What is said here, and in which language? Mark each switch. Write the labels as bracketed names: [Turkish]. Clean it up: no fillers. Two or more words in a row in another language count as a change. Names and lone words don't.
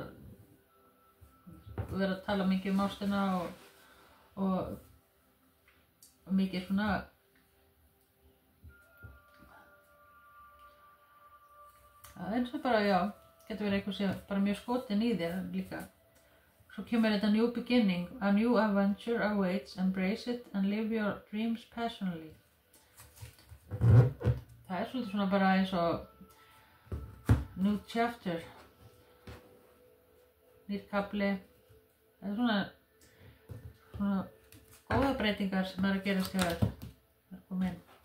[Icelandic] Vera að tala mikið ástina og mikið svona... Það eins og bara, já, getur verið eitthvað sem bara mjög skotin í þér líka. Svo kemur þetta [English] new beginning, a new adventure awaits, embrace it and live your dreams passionately. [Icelandic] Það svolítið svona bara eins og [English] new chapter, [Icelandic] nýr kafli. Það svona góða breytingar sem að gerast hjá þér. Það kom inn.